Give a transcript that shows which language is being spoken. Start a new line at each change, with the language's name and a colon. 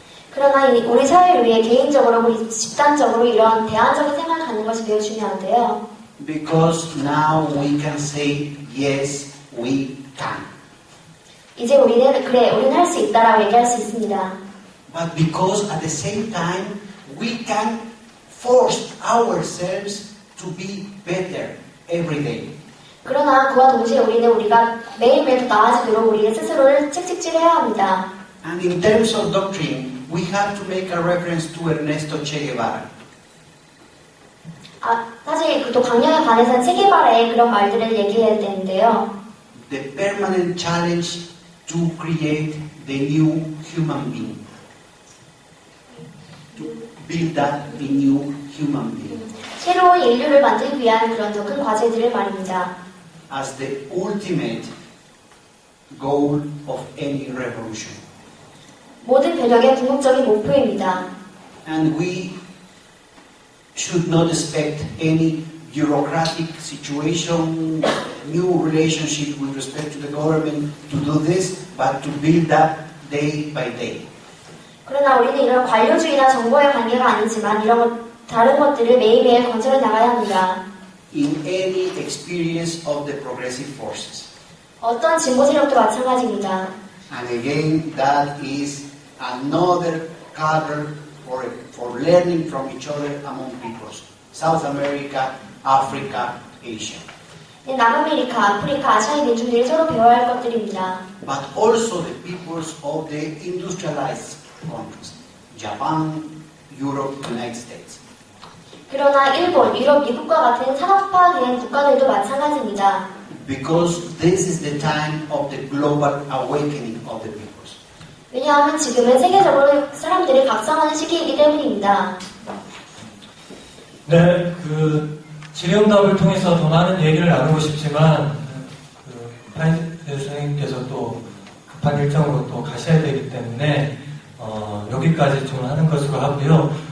Korean: 그러나 우리 사회를 위해 개인적으로, 우리 집단적으로 이런 대안적인 생각을 갖는 것이 매우 중요한데요.
English: Because now we can say, yes, we can.
Korean: 이제 우리는 할 수 있다라고 얘기할 수 있습니다.
English: But because at the same time, we can force ourselves to be better every day.
Korean: 그러나 그와 동시에 우리가 매일매일 더 나아지도록 우리의 스스로를 책찍질해야 합니다.
English: And in terms of doctrine, we have to make a reference to Ernesto Che Guevara.
Korean: 사실 또 강령에 관해서는 체게바라의 그런 말들을 얘기해야 되는데요.
English: The permanent challenge to create the new human being. To build up the new human being.
Korean: 새로운 인류를 만들기 위한 그런 더 큰 과제들을 말입니다.
English: As the ultimate goal of any revolution.
Korean: 모든 변혁의 궁극적인 목표입니다.
English: And we should not expect any bureaucratic situation, new relationship with respect to the government to do this, but to build up day by day.
Korean: 그러나 우리는 이런 관료주의나 정보의 관계가 아니지만 다른 것들을 매일매일 건설해 나가야 합니다.
English: In any experience of the progressive forces.
Korean: 어떤 진보 세력도 마찬가지입니다.
English: And again, that is another cadre for learning from each other among peoples. South America, Africa, Asia.
Korean: 남아메리카, 아프리카, 아시아의 민중들이 서로 배워야 할 것들입니다.
English: But also the peoples of the industrialized countries. Japan, Europe, United States.
Korean: 그러나 일본, 유럽, 미국과 같은 산업화된 국가들도 마찬가지입니다.
English: Because this is the time of the global awakening of the peoples.
Korean: 왜냐하면 지금은 세계적으로 사람들이 각성하는 시기이기 때문입니다. 네, 질의응답을 통해서 더 많은 얘기를 나누고 싶지만 파이스 선생님께서 또 급한 일정으로 또 가셔야 되기 때문에 여기까지 좀 하는 것으로 하고요.